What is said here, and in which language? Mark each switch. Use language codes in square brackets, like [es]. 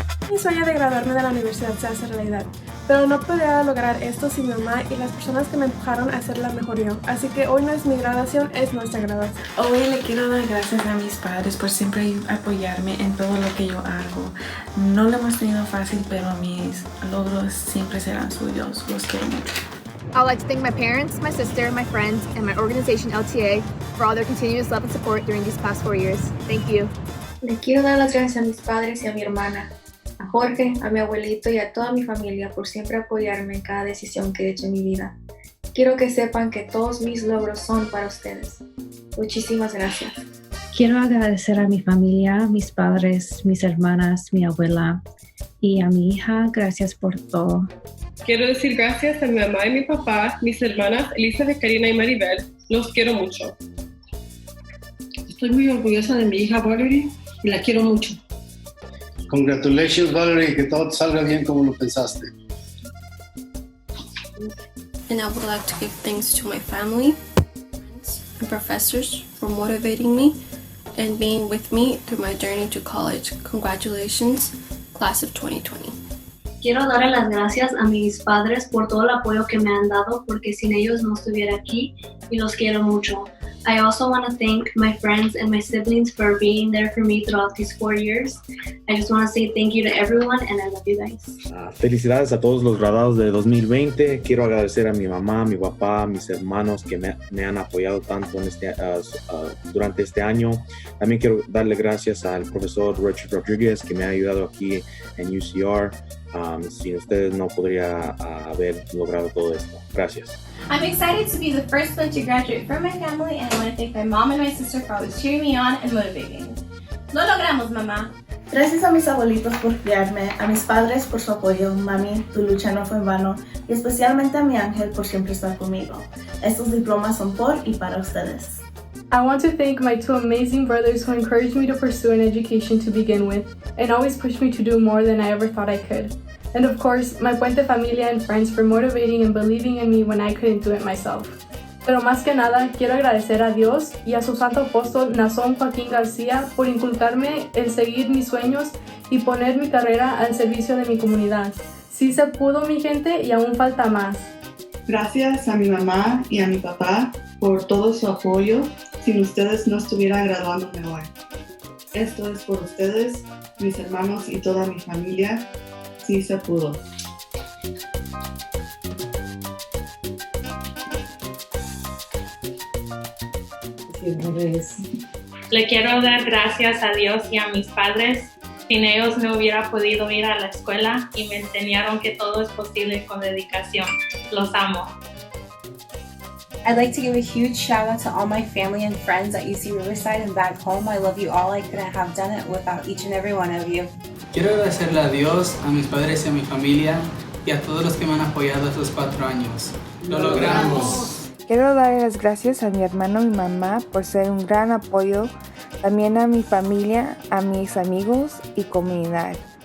[es] Mi sueño de graduarme de la universidad se hace realidad, pero no podría lograr esto sin mi mamá y las personas que me empujaron a ser la mejor yo. Así que hoy no es mi graduación, es nuestra graduación. Hoy le quiero dar gracias a mis padres por siempre apoyarme en todo lo que yo hago. No lo hemos tenido fácil, pero mis logros siempre serán suyos. Los quiero mucho. [en] I'd like to thank my parents, my sister, my friends, and my organization LTA for all their continuous love and support during these past 4 years. Thank you. [es] Le quiero dar las gracias a mis padres y a mi hermana, a Jorge, a mi abuelito y a toda mi familia por siempre apoyarme en cada decisión que he hecho en mi vida. Quiero que sepan que todos mis logros son para ustedes. Muchísimas gracias. Quiero agradecer a mi familia, mis padres, mis hermanas, mi abuela y a mi hija. Gracias por todo. Quiero decir gracias a mi mamá y mi papá, mis hermanas Elizabeth, Karina y Maribel. Los quiero mucho. Estoy muy orgullosa de mi hija Valerie y la quiero mucho. [en] Congratulations, [es] Valerie, que todo te salga bien como lo pensaste. [en] And I would like to give thanks to my family, friends, and professors for motivating me and being with me through my journey to college. Congratulations, class of 2020. [es] Quiero darle las gracias a mis padres por todo el apoyo que me han dado, porque sin ellos no estuviera aquí y los quiero mucho. [en] I also want to thank my friends and my siblings for being there for me throughout these 4 years. I just want to say thank you to everyone and I love you guys. [es] Felicidades a todos los graduados de 2020. Quiero agradecer a mi mamá, a mi papá, a mis hermanos que me han apoyado tanto en durante este año. También quiero darle gracias al profesor Richard Rodriguez que me ha ayudado aquí en UCR. Sin ustedes no podría haber logrado todo esto. Gracias. [en] I'm excited to be the first one to graduate from my family, and I want to thank my mom and my sister for always cheering me on and motivating me. [es] Lo logramos, mamá. Gracias a mis abuelitos por criarme, a mis padres por su apoyo. Mami, tu lucha no fue en vano, y especialmente a mi ángel por siempre estar conmigo. Estos diplomas son por y para ustedes. [en] I want to thank my 2 amazing brothers who encouraged me to pursue an education to begin with, and always pushed me to do more than I ever thought I could. And of course, my Puente familia and friends for motivating and believing in me when I couldn't do it myself. [es] Pero más que nada, quiero agradecer a Dios y a su santo apóstol Nazón Joaquín García por inculcarme el seguir mis sueños y poner mi carrera al servicio de mi comunidad. Sí se pudo, mi gente, y aún falta más. Gracias a mi mamá y a mi papá por todo su apoyo. Sin ustedes no estuviera graduándome hoy. Esto es por ustedes, mis hermanos y toda mi familia. Sí se pudo. Le quiero dar gracias a Dios y a mis padres. Sin ellos no hubiera podido ir a la escuela y me enseñaron que todo es posible con dedicación. Los amo. [en] I'd like to give a huge shout out to all my family and friends at UC Riverside and back home. I love you all. I couldn't have done it without each and every one of you. [es] Quiero agradecerle a Dios, a mis padres y a mi familia y a todos los que me han apoyado estos 4 años. ¡Lo logramos! Quiero darle las gracias a mi hermano y mi mamá por ser un gran apoyo, también a mi familia, a mis amigos y comunidad.